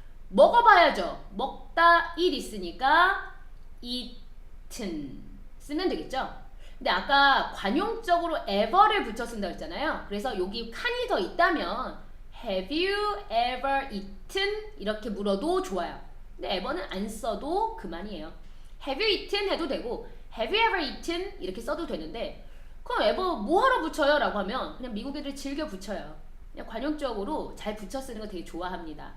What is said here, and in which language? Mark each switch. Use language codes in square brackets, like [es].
[ko] 먹어봐야죠. 먹다 it 있으니까 eaten 쓰면 되겠죠. 근데 아까 관용적으로 ever를 붙여 쓴다고 했잖아요. 그래서 여기 칸이 더 있다면 [en] have you ever eaten? [ko] 이렇게 물어도 좋아요. 근데 ever는 안 써도 그만이에요. [en] have you eaten [ko] 해도 되고 [en] have you ever eaten? [ko] 이렇게 써도 되는데 그럼 ever 뭐하러 붙여요? 라고 하면 그냥 미국 애들 즐겨 붙여요. 그냥 관용적으로 잘 붙여 쓰는 거 되게 좋아합니다.